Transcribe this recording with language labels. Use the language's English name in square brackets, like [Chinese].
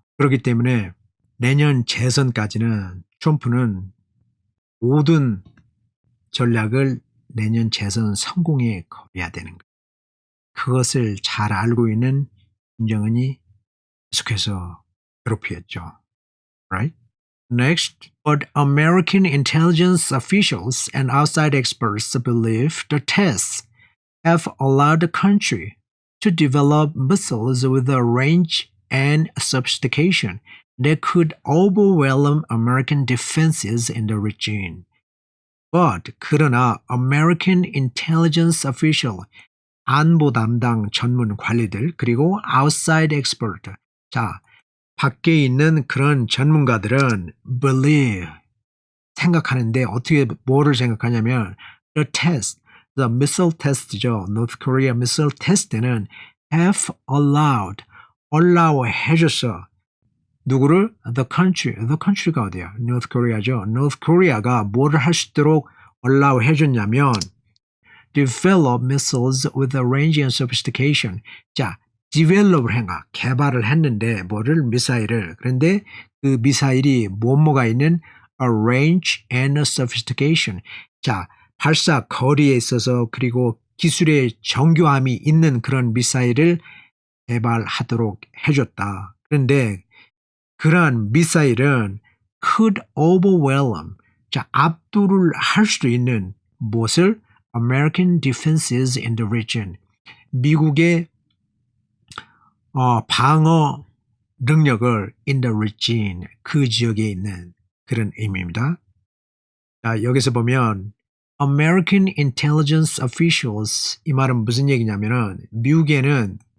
[Korean] 그렇기 때문에 내년 재선까지는 트럼프는 모든 전략을 내년 재선 성공에 걸어야 되는 거예요. 그것을 잘 알고 있는 김정은이 계속해서 괴롭혔죠. [English] Right? Next, but American intelligence officials and outside experts believe the tests have allowed the country to develop missiles with a range and sophistication that could overwhelm American defenses in the region. But [Korean] 그러나 [English] American intelligence official, [Korean] 안보 담당 전문 관리들, 그리고 [English] outside expert, [Korean] 자, 밖에 있는 그런 전문가들은 believe, 생각하는데 어떻게 뭐를 생각하냐면 [English] the test, the missile test죠. [Korean] North Korea missile test는 [English] have allowed, [Korean] allow 해줬어. 누구를? The country가 어디야? North Korea죠. [English] North Korea가 [Korean] 뭐를 할 수 있도록 [English] allow [Korean] 해줬냐면 [English] develop missiles with a range and sophistication. [Korean] 자, develop을 해가 개발을 했는데 뭐를? 미사일을. 그런데 그 미사일이 뭐가 있는 [English] a range and a sophistication. [Korean] 자, 발사 거리에 있어서 그리고 기술의 정교함이 있는 그런 미사일을 개발하도록 해줬다. 그런데 그러한 미사일은 [English] could overwhelm, [Korean] 자, 압도를 할 수도 있는 무엇을? [English] American defenses in the region. [Korean] 미국의 방어 능력을 [English] in the region, [Korean] 그 지역에 있는 그런 의미입니다. 자, 여기서 보면 [English] American intelligence officials, [Korean] 이 말은 무슨 얘기냐면은 미국에는